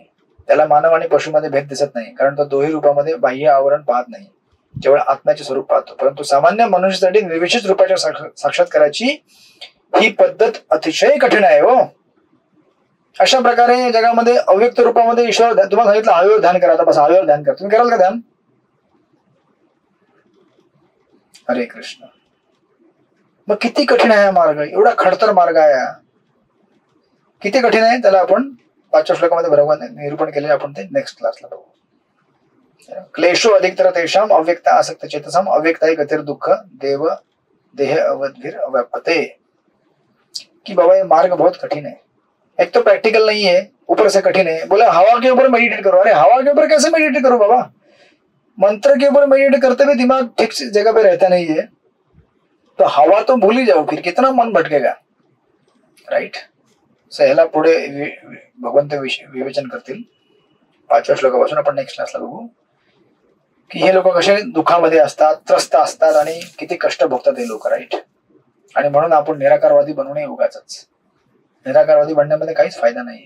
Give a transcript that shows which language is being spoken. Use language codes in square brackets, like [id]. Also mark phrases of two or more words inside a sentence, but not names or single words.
[mr] त्याला मानव आणि पशुमध्ये भेद दिसत नाही, कारण तो दोही रूपामध्ये बाह्य आवरण पाहत नाही, केवळ आत्म्याचे स्वरूप पाहतो. परंतु सामान्य मनुष्यासाठी निर्विशेष रूपाच्या साक्षात्काराची ही पद्धत अतिशय कठीण आहे. हो. अशा प्रकारे जगामध्ये अव्यक्त रूपामध्ये ईश्वर तुम्हाला सांगितलं हवेवर ध्यान करा. आता बस हवेवर ध्यान करा. तुम्ही कराल का ध्यान? हरे कृष्ण. मग किती कठीण आहे हा मार्ग, एवढा खडतर मार्ग आहे हा. किती कठीण आहे त्याला आपण 5व्या श्लोकामध्ये बरोबर निरूपण केले. आपण ते [en] next classला [mr] बघू. [sa] क्लेशो अधिकतर तेषाम अव्यक्त आसक्त चेतसम अव्यक्ताय गतिर दुःख देव देह अवधीर अव्यापते. [hi] कि बाबा ये मार्ग बहुत कठिन है. एक तो प्रैक्टिकल नहीं है, ऊपर से कठिन है. बोले हवा के ऊपर मेडिटेट करो. अरे हवा के ऊपर कैसे मेडिटेट करो बाबा? मंत्र के ऊपर मेडिटेट करते हुए दिमाग ठीक जगह पे रहता नहीं है, तो हवा तो भूल ही जाओ, फिर कितना मन भटकेगा. राइट. [mr] ह्याला पुढे भगवंत विवेचन करतील. 5व्या श्लोकापासून आपण [en] next classला [mr] बघू की हे लोक कसे दुःखामध्ये असतात, त्रस्त असतात आणि किती कष्ट भोगतात हे लोक. राईट. आणि म्हणून आपण निराकारवादी बनू नये उगाच. निराकारवादी बनण्यामध्ये काहीच फायदा नाहीये.